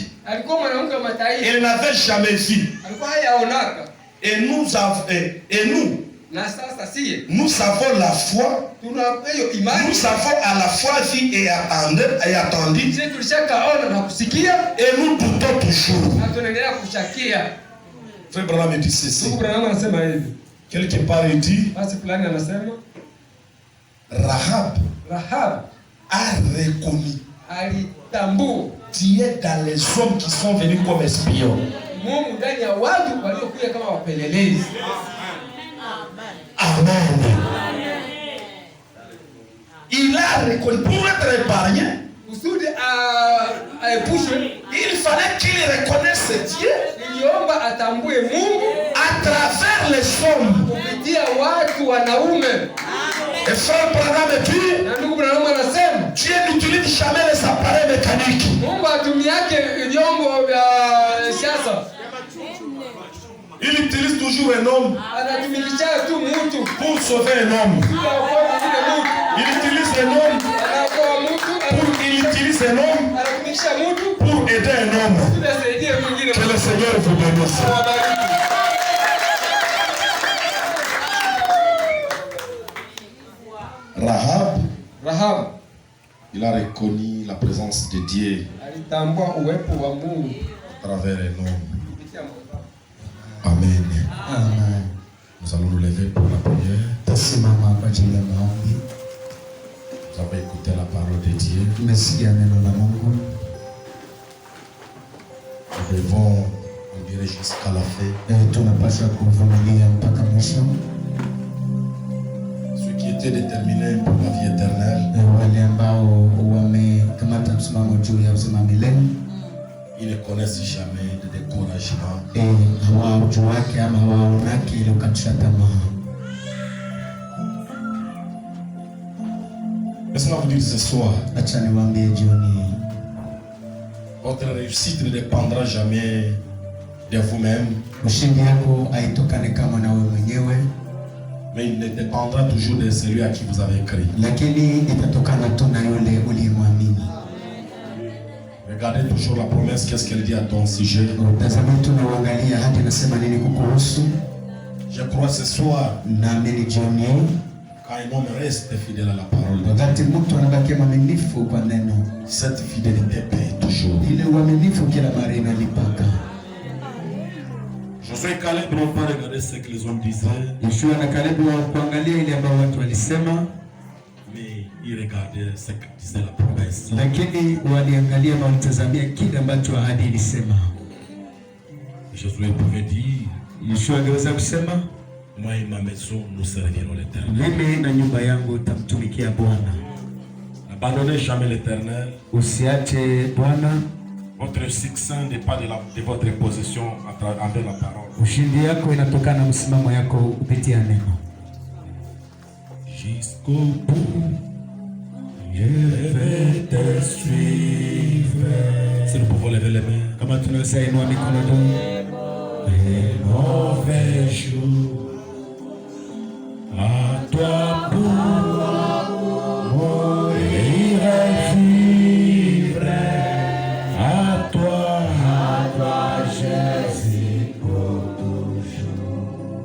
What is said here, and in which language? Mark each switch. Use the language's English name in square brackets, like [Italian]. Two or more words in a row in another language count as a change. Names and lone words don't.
[French] Elle n'avait jamais vu. Et nous avons la foi. Nous avons à la fois vu et attendu. Et nous doutons toujours. Frère Branham dit ceci. [Swahili] Ndugu Branham anasema hivi. [French] Quelque part il dit, [Swahili] Basi fulani anasema [French] Rahab a reconnu [Swahili] alitambua [French] Dieu dans les hommes qui sont venus comme espions. [Swahili] Mungu ndani ya watu waliokuja kama wapelelezi. Amen. [French] Il a reconnu pour être épargné. [Swahili] Kusudi aepushwe, [French] Il fallait qu'il reconnaisse Dieu [Swahili] iliomba atambue Mungu [French] à travers les hommes. [Swahili] kupitia watu wanaume. [French] Et frère Branham dit, [Swahili] Na ndugu Branham anasema [French] Dieu n'utilise jamais les appareils mécaniques. [Swahili] Mungu atumiake vyombo vya siasa. [French] Il utilise toujours un homme [Swahili] Anatumilisha tu mtu [French] pour sauver un homme. Il utilise un homme pour aider un homme. Que le Seigneur vous bénisse. Rahab, il a reconnu la présence de Dieu à travers un homme. Amen. Amen. Nous allons nous lever pour la prière. [Swahili] Tasimama kwa ajili ya maombi. [French] Nous avons écouté la parole de Dieu. [Swahili] Tumesikia neno la Mungu. [French] Nous devons endurer jusqu'à la fin. [Swahili] Tunapaswa kuvumilia mpaka mwisho. [French] Ceux qui étaient déterminés pour la vie éternelle, [Swahili] Wale ambao wamekamata msimamo juu ya uzima milele, [French] ils ne connaissent jamais de découragement. [Swahili] hawajuake ama hawaonake ile ukatisha tamaa. [French] Laissez-moi vous dire ce soir, [Swahili] Acha niwaambie jioni, [French] votre réussite ne dépendra jamais de vous-même, [Swahili] ushindi yako haitokane kama na wewe mwenyewe, [French] mais il ne dépendra toujours de celui à qui vous avez écrit. [Swahili] lakini itatokana tu na yule uliyemwamini. [French] Regardez toujours la promesse, qu'est-ce qu'elle dit à ton sujet. [Swahili] Tazama tu na uangalia hadi nasema nini kukuhusu. [French] Je crois ce soir, [Swahili] Naamini jioni, [French] quand un homme reste fidèle à la parole de Dieu, [Swahili] wakati mtu anabakia mwaminifu kwa neno, [French] cette fidélité paye toujours. [Swahili] ile uaminifu kila mara inalipaka. [French] Josué et Caleb n'ont pas regardé ce que les hommes disaient, [Swahili] Yoshua na Kalebu hawakuangalia ile ambayo watu walisema, [French] mais ils regardaient ce que disait la promesse. [Swahili] lakini waliangalia na walitazamia kile ambacho ahadi ilisema. [French] Josué pouvait dire, [Swahili] Yoshua angeweza kusema, [French] moi et ma maison, nous servirons l'Éternel. [Swahili] mimi na nyumba yangu tamtumikia Bwana. [French] N'abandonnez jamais l'Éternel. [Swahili] Usiache Bwana. [French] Votre succès n'est pas de votre position envers la parole. [Swahili] Ushindi yako inatokana na msimamo yako kupitia neno. [French] Jusqu'au bout, je vais te suivre. Si nous pouvons lever les mains. [Swahili] Kama tunaweza inua mikono juu. [French] Les mauvais jours, à toi pour mourir et vivre. À toi Jésus pour toujours.